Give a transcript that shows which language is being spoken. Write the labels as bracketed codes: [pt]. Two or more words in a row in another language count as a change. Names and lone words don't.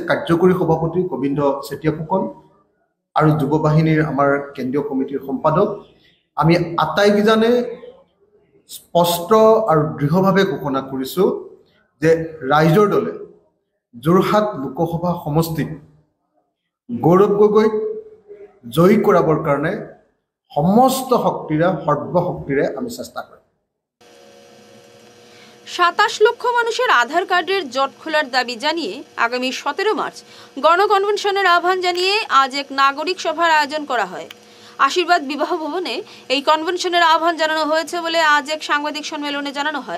[as] কাৰ্যকৰী সভাপতি গোবিন্দ চেতিয়া ফুকন আৰু যুৱ বাহিনীৰ আমাৰ কেন্দ্ৰীয় কমিটিৰ সম্পাদক, আমি আটাইকেইজনে স্পষ্ট আৰু দৃঢ়ভাৱে ঘোষণা কৰিছোঁ যে ৰাইজৰ দলে যোৰহাট লোকসভা সমষ্টিত গৌৰৱ গগৈক জয়ী কৰাবৰ কাৰণে সমস্ত শক্তিৰে সৰ্বশক্তিৰে আমি চেষ্টা কৰিম। [bn] ২৭ লক্ষ মানুষের আধার কার্ডের জট খোলার দাবি জানিয়ে আগামী ১৭ মার্চ গণকনভেনশনের আহ্বান জানিয়ে আজ এক নাগরিক সভার আয়োজন করা হয়। আশীর্বাদ বিবাহ ভবনে এই কনভেনশনের আহ্বান জানানো হয়েছে বলে আজ এক সাংবাদিক সম্মেলনে জানানো হয়।